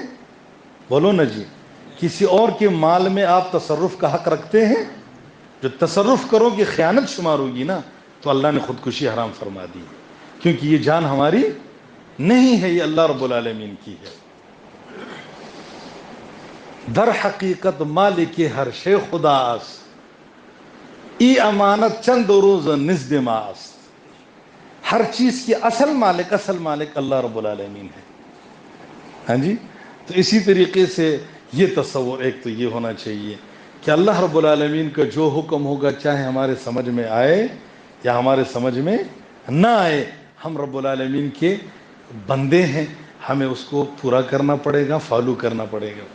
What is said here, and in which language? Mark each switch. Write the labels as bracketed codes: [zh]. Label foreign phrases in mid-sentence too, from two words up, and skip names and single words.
[ur] بولو نا جی، کسی اور کے مال میں آپ تصرف کا حق رکھتے ہیں؟ جو تصرف کرو گے خیانت شمار ہوگی نا، تو اللہ نے خودکشی حرام فرما دی، کیونکہ یہ جان ہماری نہیں ہے، یہ [ar] اللہ رب العالمین [ur] کی ہے۔ [fa] در حقیقت مالک ہر شے خدا است، ای امانت چند روز نزد ما است۔ [ur] ہر چیز کی اصل مالک [ar] اللہ رب العالمین [ur] ہے۔ ہاں جی، تو اسی طریقے سے یہ تصور ایک تو یہ ہونا چاہیے کہ [ar] اللہ رب العالمین [ur] کا جو حکم ہوگا، چاہے ہمارے سمجھ میں آئے یا ہمارے سمجھ میں نہ آئے، ہم [ar] رب العالمین [ur] کے بندے ہیں، ہمیں اس کو پورا کرنا پڑے گا، فالو کرنا پڑے گا۔